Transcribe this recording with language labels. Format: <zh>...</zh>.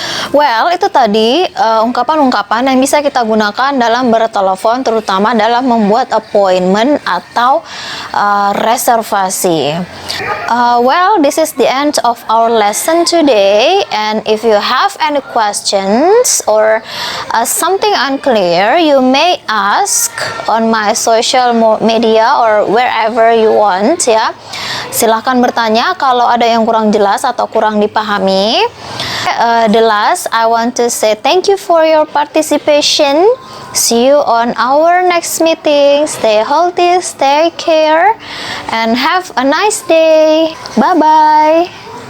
<id>Well, itu tadi ungkapan-ungkapan yang bisa kita gunakan dalam bertelepon, terutama dalam membuat appointment atau reservasi.</id> <en>Well, this is the end of our lesson today, and if you have any questions or something unclear, you may ask on my social media or wherever you want, ya.</en> <id>Silahkan bertanya kalau ada yang kurang jelas atau kurang dipahami.</id> <en>The last, I want to say thank you for your participation. See you on our next meeting. Stay healthy, stay care, and have a nice day. Bye-bye.</en>